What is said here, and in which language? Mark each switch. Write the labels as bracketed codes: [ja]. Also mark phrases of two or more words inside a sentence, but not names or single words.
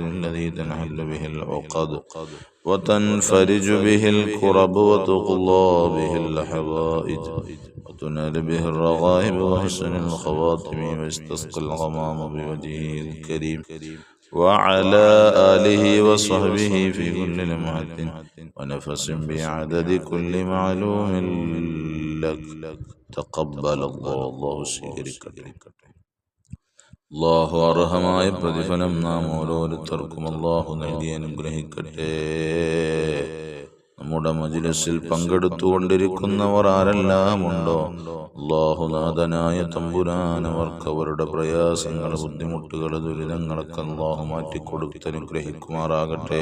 [ar] الذي تنحل به العقد وتنفرج به الكرب وتقضى به الحوائج وتنال به الرغائب وحسن الخواتم ويستسقى الغمام بوجهه الكريم وعلى آله وصحبه في كل لمحة ونفس بعدد كل معلوم لك تقبل الله സ്വീകരിക്കട്ടെ. [ml] അല്ലാഹു അർഹമായ പ്രതിഫലം നാം ഓരോരുത്തർക്കും അല്ലാഹു നൽകി അനുഗ്രഹിക്കട്ടെ. നമ്മുടെ മജ്‌ലിസിൽ പങ്കെടുത്തുകൊണ്ടിരിക്കുന്നവർ ആരെല്ലാം ഉണ്ടോ അല്ലാഹു നാഥനായ തമ്പുരാൻ അവർക്ക് അവരുടെ പ്രയാസങ്ങൾ, ബുദ്ധിമുട്ടുകൾ, ദുരിതങ്ങളൊക്കെ അല്ലാഹു മാറ്റിക്കൊടുത്ത് അനുഗ്രഹിക്കുമാറാകട്ടെ.